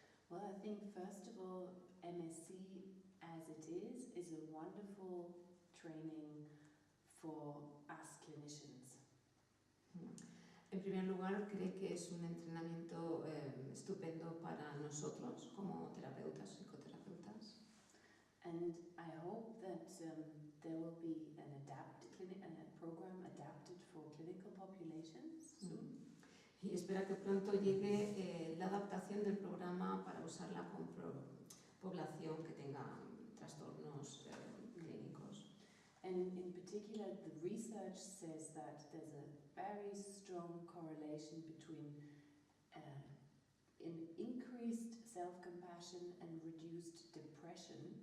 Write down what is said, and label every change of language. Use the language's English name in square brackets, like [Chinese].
[English] Well, I think first of all, MSC as it is a wonderful training for us clinicians. [Spanish] En primer lugar, cree que es un entrenamiento estupendo para nosotros como terapeutas, psicoterapeutas. [English] And I hope that there will be a program adapted for clinical populations soon. [Spanish] Y espera que pronto llegue la adaptación del programa para usarla con población que tenga trastornos clínicos. [English] And in particular, the research says that there's a very strong correlation between increased self-compassion and reduced depression.